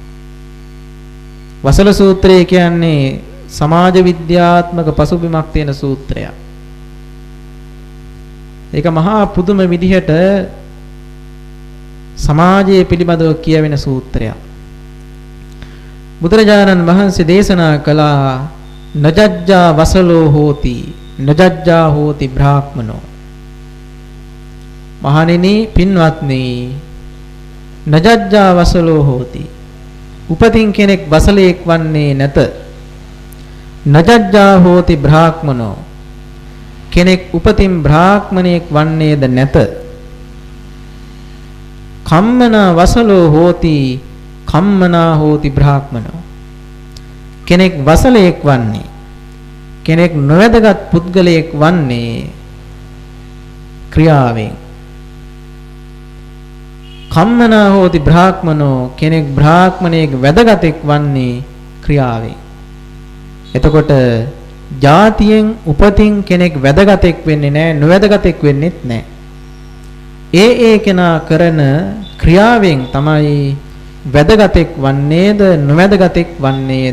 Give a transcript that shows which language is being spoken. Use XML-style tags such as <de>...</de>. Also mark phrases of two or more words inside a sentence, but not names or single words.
<si>වසල සූත්‍රය කියන්නේ සමාජ විද්‍යාත්මක පසුබිමක් තියෙන සූත්‍රයක්. ඒක මහා පුදුම විදිහට සමාජයේ පිළිබඳව කියවෙන සූත්‍රයක්. බුදුරජාණන් වහන්සේ දේශනා කළා</si> <pi>නජජ්ජා වසලෝ හෝති නජජ්ජා හෝති බ්‍රාහ්මනෝ.</pi> <si>මහණෙනි පින්වත්නි</si> <pi>නජජ්ජා වසලෝ හෝති</pi> <si>උපතින් කෙනෙක් වසලයෙක් වන්නේ නැත.</si> <pi>නජජ්ජා හෝති බ්‍රාහ්මනෝ</pi> <si>කෙනෙක් උපතින් බ්‍රාහ්මණයෙක් වන්නේද නැත.</si> <pi>කම්මනා වසලෝ හෝති කම්මනා හෝති බ්‍රාහ්මනෝ</pi> <si>කෙනෙක් වසලයෙක් වන්නේ කෙනෙක් නොවැදගත් පුද්ගලයෙක් වන්නේ ක්‍රියාවෙන්.</si> <pi>කම්මනා හෝති බ්‍රාහ්මනෝ</pi> <si>කෙනෙක් බ්‍රාහ්මණයෙක් වැදගතෙක් වන්නේ ක්‍රියාවෙන්. එතකොට ජාතියෙන් උපතින් කෙනෙක් වැදගතෙක් වෙන්නේ නැහැ නොවැදගතෙක් වෙන්නෙත් නැහැ. ඒ කෙනා කරන ක්‍රියාවෙන් තමයි වැදගතෙක් වන්නේද නොවැදගතෙක් වන්නේද.</si>